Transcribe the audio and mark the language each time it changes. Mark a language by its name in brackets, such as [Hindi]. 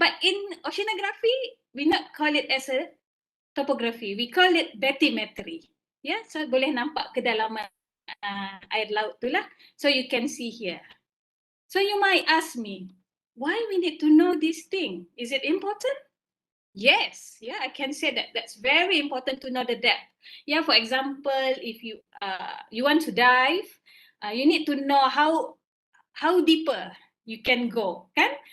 [English] But in oceanography we not call it as a topography, we call it bathymetry. [Malay] Ya, so boleh nampak kedalaman air laut tu lah. [English] So you can see here. So you might ask me, why we need to know this thing? Is it important? Yes, yeah, I can say that that's very important to know the depth. Yeah, for example, if you want to dive, you need to know how deeper you can go, kan?